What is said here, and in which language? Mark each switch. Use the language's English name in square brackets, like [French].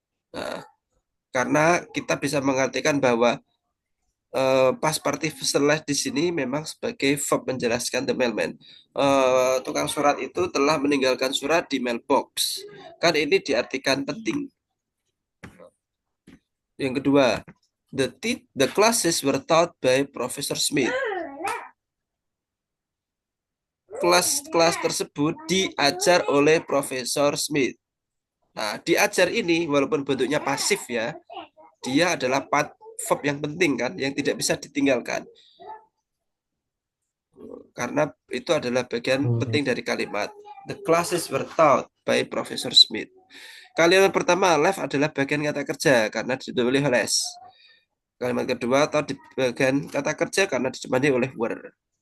[Indonesian] Nah, karena kita bisa mengartikan bahwa Past participle left di sini memang sebagai verb menjelaskan the mailman. Tukang surat itu telah meninggalkan surat di mailbox. Kan ini diartikan penting. Yang kedua, [English] the classes were taught by Professor Smith. [Indonesian] Kelas-kelas tersebut diajar oleh Profesor Smith. Nah, diajar ini walaupun bentuknya pasif ya, dia adalah part verb yang penting kan, yang tidak bisa ditinggalkan. Karena itu adalah bagian penting dari kalimat. [English] The classes were taught by Professor Smith. [Indonesian] Kalimat pertama, left adalah bagian kata kerja karena didahului oleh les. Kalimat kedua atau di bagian kata kerja karena ditemani oleh were.